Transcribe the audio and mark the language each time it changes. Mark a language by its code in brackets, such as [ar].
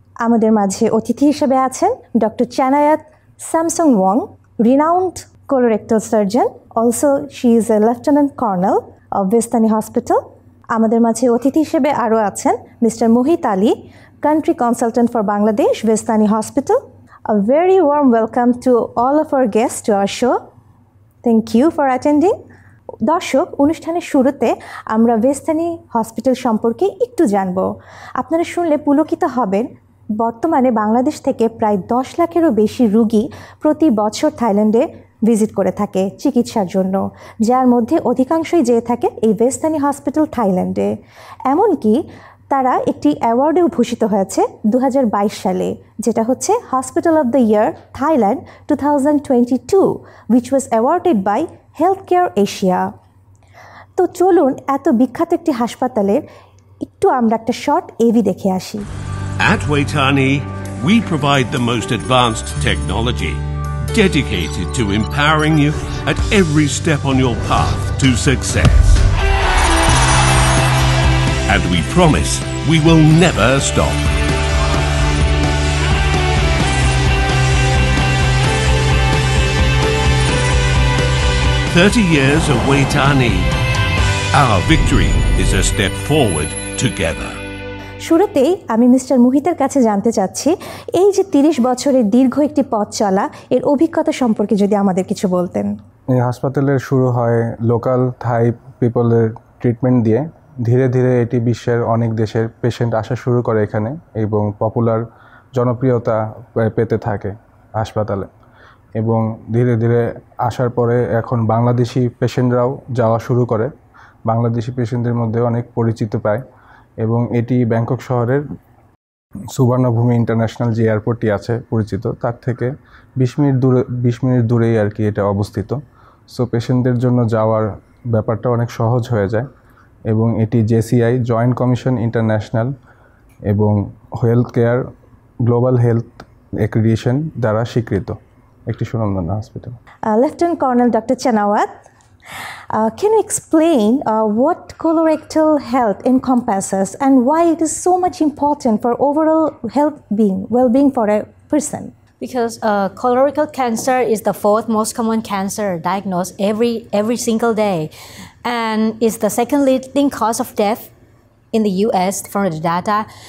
[bn] আমাদের মাঝে অতিথি হিসেবে আছেন [en] Doctor Chanayat Samsong Wong, renowned colorectal surgeon, also she is a lieutenant colonel of Vejthani hospital. [bn] আমাদের মাঝে অতিথি হিসেবে আরও আছেন mister Mohit Ali, [en] country consultant for Bangladesh, [bn] ভেস্তানি hospital. [en] A very warm welcome to all of our guests to our show. Thank you for attending. [bn] দর্শক, অনুষ্ঠানের শুরুতে আমরা ভেস্তানি হসপিটাল সম্পর্কে একটু জানব। আপনারা শুনলে পুলকিত হবেন। বর্তমানে বাংলাদেশ থেকে প্রায় 10 লাখেরও বেশি রোগী প্রতি বছর থাইল্যান্ডে ভিজিট করে থাকে চিকিৎসার জন্য, যার মধ্যে অধিকাংশই যেয়ে থাকে এই ভেস্তানি হসপিটাল থাইল্যান্ডে। এমনকি তারা একটি অ্যাওয়ার্ডেও ভূষিত হয়েছে 2022 সালে, যেটা হচ্ছে hospital of the year Thailand 2022, [en] which was awarded by Healthcare Asia. [bn] তো চলুন এত বিখ্যাত একটি হাসপাতালের একটু আমরা একটা শর্ট এভি দেখে আসি। [en] At Waitani, we provide the most advanced technology, dedicated to empowering you at every step on your path to success. And we promise we will never stop. "30 years of Waitani. Our victory is a step forward together." [bn] শুরুতেই আমি mister মোহিতের কাছে জানতে চাচ্ছি, এই যে 30 বছরের দীর্ঘ একটি পথ চলা, এর অভিজ্ঞতা সম্পর্কে যদি আমাদের কিছু বলতেন। এই হাসপাতালের শুরু হয় লোকাল থাই পিপলের ট্রিটমেন্ট দিয়ে। ধীরে ধীরে এটি বিশ্বের অনেক দেশের পেশেন্ট আসা শুরু করে এখানে এবং পপুলার জনপ্রিয়তা পেতে থাকে হাসপাতালে। এবং ধীরে ধীরে আসার পরে এখন বাংলাদেশি পেশেন্টরাও যাওয়া শুরু করে। বাংলাদেশি পেশেন্টদের মধ্যে অনেক পরিচিত পায় এবং এটি ব্যাংকক শহরের সুবর্ণভূমি ইন্টারন্যাশনাল যে এয়ারপোর্টটি আছে পরিচিত, তার থেকে 20 মিনিট দূরেই আর কি এটা অবস্থিত। সো পেশেন্টদের জন্য যাওয়ার ব্যাপারটা অনেক সহজ হয়ে যায় এবং এটি জেসিআই জয়েন্ট কমিশন ইন্টারন্যাশনাল এবং health care global health accreditation দ্বারা স্বীকৃত একটি সুনামধন্য hospital. Lieutenant colonel doctor চ্যানাওয়াত, [en] can you explain what colorectal health encompasses and why it is so much important for overall well-being for a person? Because colorectal cancer is the fourth most common cancer diagnosed every single day, and is the second leading cause of death in the US from the data.